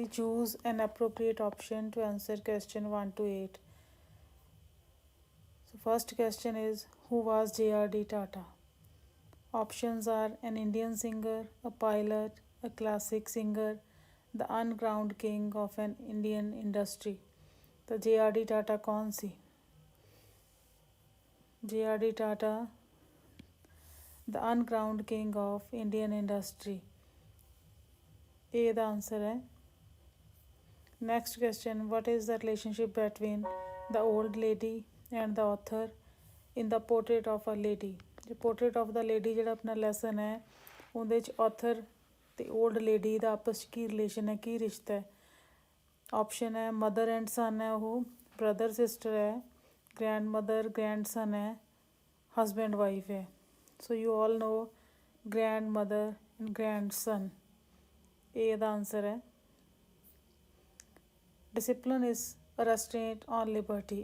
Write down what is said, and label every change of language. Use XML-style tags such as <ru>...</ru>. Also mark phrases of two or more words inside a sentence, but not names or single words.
<en>Choose an appropriate option to answer question 1 to 8. So, first question is, who was J.R.D. Tata? Options are an Indian singer, a pilot, a classic singer, the uncrowned king of an Indian industry.</en> <hi>तो J.R.D. Tata कौन सी?</hi> <en>J.R.D. Tata, the uncrowned king of Indian industry. A the answer है. Next question, what is the relationship between the old lady and the author in the portrait of a lady?</en> <pa>जो</pa> <en>portrait of the lady</en> <pa>ਜਿਹੜਾ ਆਪਣਾ ਲੈਸਨ ਹੈ ਉਹਦੇ 'ਚ author ਤੇ</pa> <en>old lady</en> <pa>ਦਾ ਆਪਸ 'ਚ ਕੀ ਰਿਲੇਸ਼ਨ ਹੈ, ਕੀ ਰਿਸ਼ਤਾ ਹੈ? ਆਪਸ਼ਨ ਹੈ</pa> <en>mother and son</en> <pa>ਹੈ, ਉਹ</pa> <en>brother sister</en> <pa>ਹੈ,</pa> <en>grand mother grand son</en> <pa>ਹੈ,</pa> <en>husband wife</en> <pa>ਹੈ.</pa> <en>so you all know grand mother and grand son.</en> <pa>ਇਹ ਦਾ ਆਨਸਰ ਹੈ.</pa> <en>discipline is a restraint on liberty.</en>